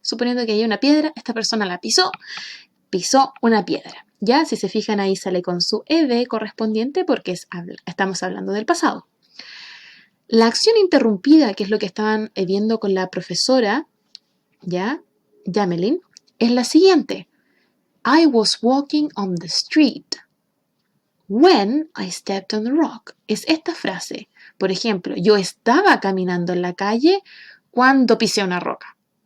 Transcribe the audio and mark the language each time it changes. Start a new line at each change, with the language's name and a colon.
Spanish: Suponiendo que hay una piedra, esta persona la pisó. Pisó una piedra. Ya, si se fijan ahí sale con su ed correspondiente porque estamos hablando del pasado. La acción interrumpida, que es lo que estaban viendo con la profesora, ¿ya? Jamelin, es la siguiente.
English: I was walking on the street when I stepped on the rock.
Spanish: Es esta frase. Por ejemplo, yo estaba caminando en la calle cuando pisé una roca.